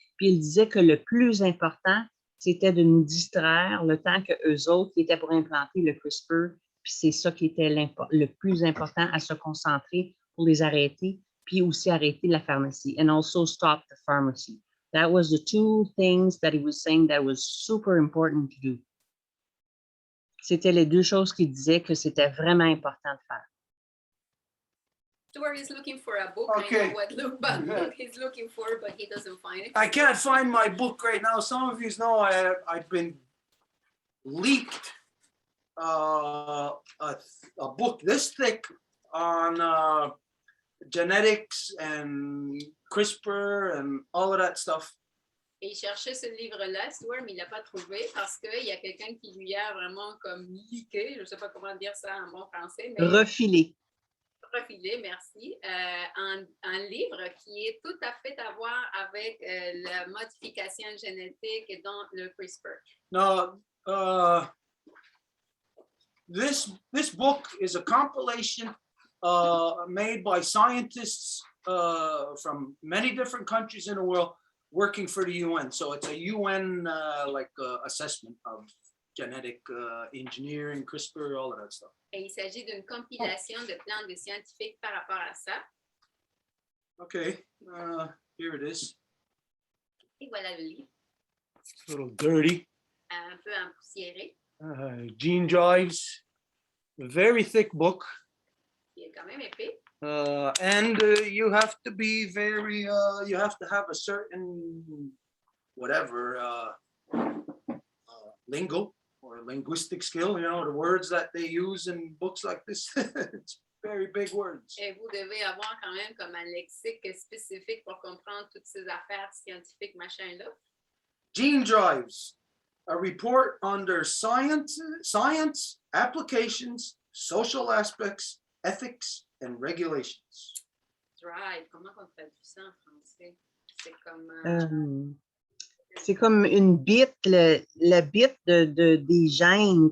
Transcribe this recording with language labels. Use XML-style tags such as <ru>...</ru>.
<fr>Puis il disait que le plus important, c'était de nous distraire le temps que eux autres qui étaient pour implanter le CRISPR, puis c'est ça qui était le plus important à se concentrer pour les arrêter, puis aussi arrêter la pharmacie,</fr> <en>and also stop the pharmacy. That was the two things that he was saying that was super important to do.</en> <fr>C'était les deux choses qu'il disait que c'était vraiment important de faire.</fr> <en>Stuart is looking for a book. Okay. I know what book he's looking for, but he doesn't find it. I can't find my book right now. Some of you know I've been leaked a book this thick on genetics and CRISPR and all of that stuff.</en> <fr>Et il cherchait ce livre-là, Stuart, mais il l'a pas trouvé parce qu'il y a quelqu'un qui lui a vraiment comme leaké, je ne sais pas comment dire ça en bon français, mais Refilé. Refilé, merci, un livre qui est tout à fait à voir avec la modification génétique dans le CRISPR.</fr> <en>Now, this book is a compilation made by scientists from many different countries in the world working for the UN. So it's a UN assessment of genetic engineering, CRISPR, all of that stuff.</en> <fr>Et il s'agit d'une compilation de plans de scientifiques par rapport à ça.</fr> <en>Okay, here it is.</en> <fr>Et voilà le livre,</fr> <en>A little dirty.</en> <fr>un peu empoussiéré,</fr> <en>Gene drives, a very thick book.</en> <fr>qui est quand même épais.</fr> <en>And you have to be very, you have to have a certain, whatever, lingo or linguistic skill, you know, the words that they use in books like this. It's very big words.</en> <fr>Et vous devez avoir quand même comme un lexique spécifique pour comprendre toutes ces affaires scientifiques, machin-là.</fr> <en>Gene drives, a report under science, applications, social aspects, ethics, and regulations.</en> <fr>Drive, comment on traduit ça en français? C'est comme... C'est comme une bit, le bit des gènes.</fr>